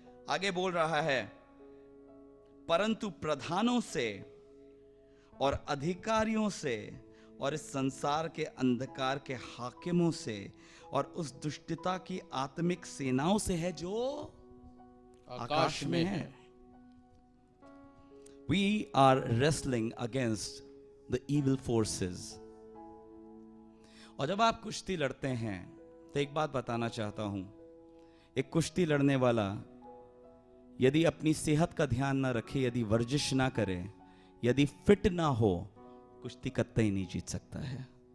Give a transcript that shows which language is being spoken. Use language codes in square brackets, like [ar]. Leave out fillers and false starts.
[hi] आगे बोल रहा है, परंतु प्रधानों से और अधिकारियों से और इस संसार के अंधकार के हाकिमों से और उस दुष्टता की आत्मिक सेनाओं से है जो आकाश में है। [en] We are wrestling against the evil forces. [hi] और जब आप कुश्ती लड़ते हैं तो एक बात बताना चाहता हूं, एक कुश्ती लड़ने वाला यदि अपनी सेहत का ध्यान ना रखे, यदि वर्जिश ना करे, यदि फिट ना हो, कुश्ती कतई नहीं जीत सकता है।